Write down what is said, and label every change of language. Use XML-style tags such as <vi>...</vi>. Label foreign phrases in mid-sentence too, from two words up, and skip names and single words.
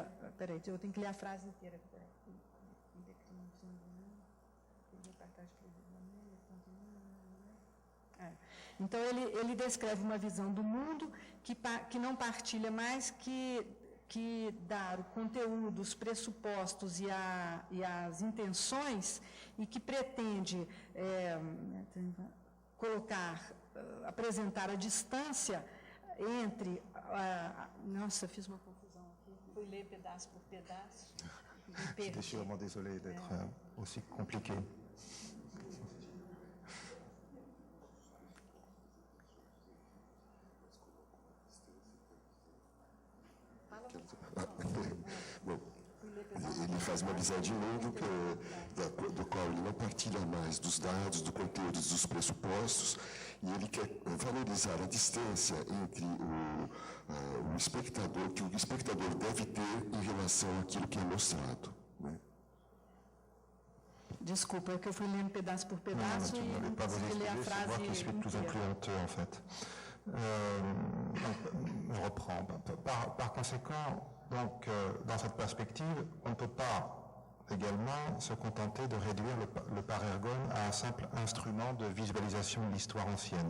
<pt>Peraí, eu tenho que ler a frase inteira. Então, ele descreve uma visão do mundo que não partilha mais que dar o conteúdo, os pressupostos e as intenções, e que pretende apresentar a distância entre... Nossa, fiz uma confusão aqui. Fui ler pedaço por pedaço.</pt> <fr>J'étais sûrement désolé d'être aussi compliqué.</fr> <pt>Bom, ele faz uma visão de mundo do qual ele não partilha mais dos dados, do conteúdo, dos pressupostos, e ele quer valorizar a distância entre o espectador, que o espectador deve ter em relação àquilo que é mostrado. Né? Desculpa, é que eu fui lendo pedaço por pedaço e não consegui ler a frase inteira.</pt> <fr>Je suis plus en plus honteux, en fait. Je reprends. Par conséquent, donc, dans cette perspective, on ne peut pas également se contenter de réduire le parergone à un simple instrument de visualisation de l'histoire ancienne.</fr>